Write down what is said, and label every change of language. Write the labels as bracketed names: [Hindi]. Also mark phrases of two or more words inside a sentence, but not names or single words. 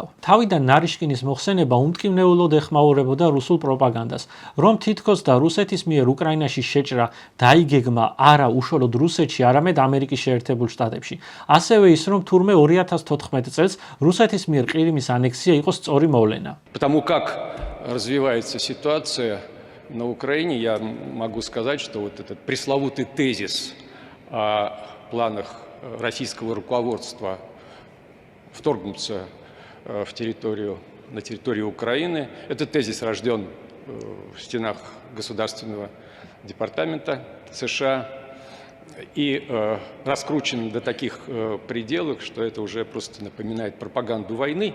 [Georgian] თავიდან ნარიშკინის მოხსენება უმტკივნეულოდ ეხმაურებოდა რუსულ პროპაგანდას, რომ თითქოს და რუსეთის მიერ უკრაინაში შეჭრა დაიგეგმა არა უშუალოდ რუსეთში, არამედ ამერიკის შეერთებულ შტატებში. ასევე ის, რომ თურმე 2014 წელს რუსეთის მიერ ყირიმის ანექსია იყო სწორი მოვლენა. [Russian] Потому как развивается ситуация на Украине, я могу сказать, что вот этот пресловутый тезис о планах российского руководства вторгнуться на территорию Украины, этот тезис рожден в стенах Государственного департамента США и раскручен до таких пределов, что это уже просто напоминает пропаганду войны.